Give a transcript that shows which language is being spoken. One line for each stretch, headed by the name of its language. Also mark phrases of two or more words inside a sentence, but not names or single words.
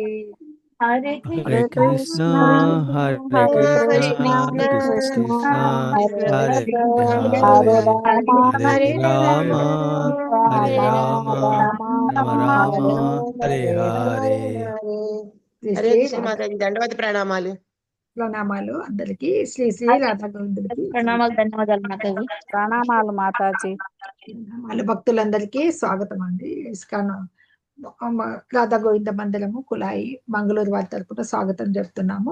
Telugu: హరే హరే కృష్ణ కృష్ణ హరే హరే కృష్ణ కృష్ణ కృష్ణ కృష్ణ కృష్ణ హరే హరే హరే. హరే, హరే రామ హరే రామ హరే రామ రామ రామ రామ రామ హరే హరే హరే. హరే శ్రీ కృష్ణ మాతాజీ దండవతి ప్రణామాలు. ప్రణామాలు అందరికి. శ్రీ శ్రీ రాధా గోవిందులకి ప్రణామాలు, ధన్యవాదాలు మాతాజీ. ప్రణామాలు మాతాజీ. ప్రణామాలు. భక్తులందరికీ స్వాగతం అండి. ఇస్కాన్ రాధా గోవింద మందిరము కులాయి మంగళూరు వారి తరపున స్వాగతం చెప్తున్నాము.